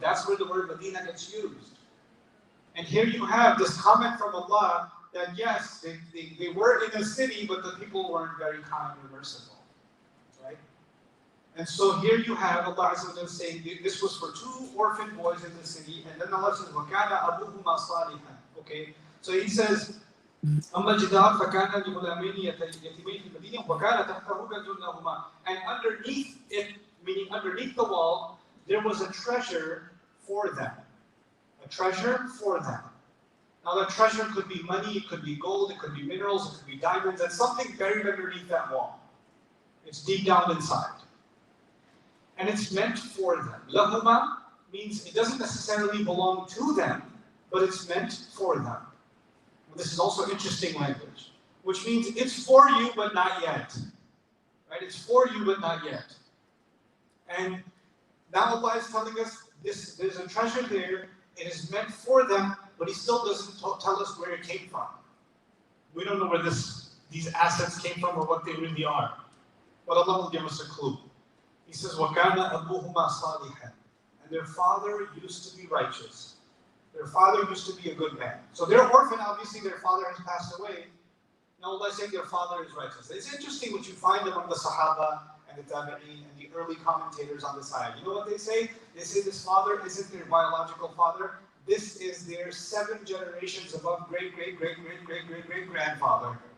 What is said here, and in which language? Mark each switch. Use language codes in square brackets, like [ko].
[en] That's where the word Medina gets used. And here you have this comment from Allah that yes, they were in a city, but the people weren't very kind or merciful. Right? And so here you have Allah saying this was for two orphan boys in the city, and then Allah says, [ar] وَكَانَ أَبُوهُمَا صَالِحًا. [en] Okay? So he says, [ar] أَمَّا الْجِدَارُ فَكَانَ لِغُلَامَيْنِ يَتِيمَيْنِ فِي الْمَدِينَةِ وَكَانَ تَحْتَهُ كَنْزٌ لَهُمَا. [en] And underneath it, meaning underneath the wall, there was a treasure for them. A treasure for them. Now that treasure could be money, it could be gold, it could be minerals, it could be diamonds, and something buried underneath that wall. It's deep down inside. And it's meant for them. Lahuma means it doesn't necessarily belong to them, but it's meant for them. This is also interesting language, which means it's for you, but not yet. Right? It's for you, but not yet. And now Allah is telling us there's a treasure there. It is meant for them, but He still doesn't tell us where it came from. We don't know where these assets came from or what they really are. But Allah will give us a clue. He says, [ar] وَكَانَ أَبُوهُمَا صَالِحًا. [en] And their father used to be righteous. Their father used to be a good man. So they're orphan, obviously their father has passed away. Now Allah is saying their father is righteous. It's interesting what you find among the Sahaba and the Tabi'een and the early commentators on the side. You know what they say? They say this father isn't their biological father. This is their 7 generations above great-great-great-great-great-great-great-grandfather.